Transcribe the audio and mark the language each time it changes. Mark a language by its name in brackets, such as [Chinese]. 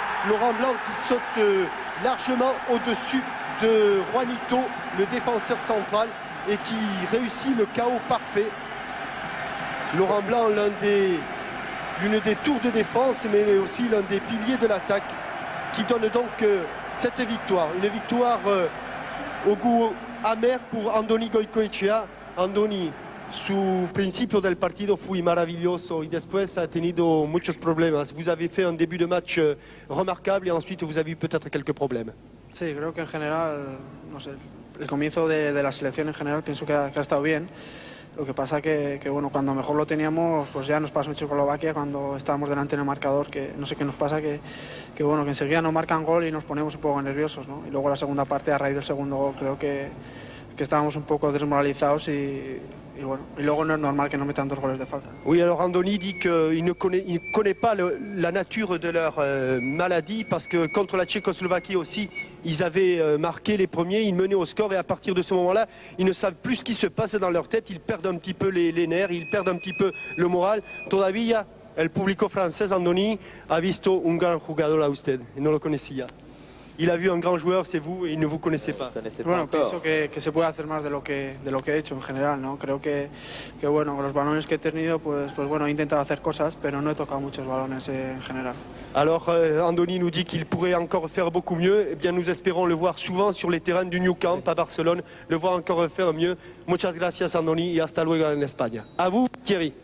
[French] Laurent Blanc qui saute largement au-dessus de Juanito, le défenseur central, et qui réussit le chaos parfait. Laurent Blanc, l'une des tours de défense, mais aussi l'un des piliers de l'attaque, qui donne donc cette victoire. Une victoire au goût amer pour Andoni Goicoechea. [Spanish] Andoni, su principio del partido fui maravilloso y después ha tenido muchos problemas. [French] Vous avez fait un début de match remarquable et ensuite vous avez eu peut-être quelques problèmes. [Spanish] Sí, creo que en general, no sé, el comienzo de la selección en general pienso que ha estado bien. Lo que pasa que bueno, cuando mejor lo teníamos, pues ya nos pasó en Checoslovaquia cuando estábamos delante en el marcador, que no sé qué nos pasa, que bueno, que enseguida nos marcan gol y nos ponemos un poco nerviosos, ¿no? Y luego la segunda parte, a raíz del segundo gol, creo que estábamos un poco desmoralizados y bueno, y luego no es normal que no metan 2 goles de falta. [French] Oui, alors Andoni dit qu'il ne connaît pas la nature de leur maladie parce que contre la Tchécoslovaquie aussi, ils avaient marqué les premiers, ils menaient au score et à partir de ce moment-là, ils ne savent plus ce qui se passe dans leur tête, ils perdent un petit peu les nerfs, ils perdent un petit peu le moral. [Spanish] Todavía el público francés, Andoni, ha visto un gran jugador a usted, y no lo conocía. [French] Il a vu un grand joueur, c'est vous, et il ne vous connaissait pas. [Spanish] Bueno, pienso que se puede hacer más de lo que he hecho en general, ¿no? Creo que bueno, con los balones que he tenido, pues bueno, he intentado hacer cosas, pero no he tocado muchos balones en general. [French] Alors, Andoni nous dit qu'il pourrait encore faire beaucoup mieux. Eh bien, nous espérons le voir souvent sur les terrains du Nou Camp à Barcelone, le voir encore faire mieux. [Spanish] Muchas gracias, Andoni, y hasta luego [French] en Espagne. À vous, Thierry.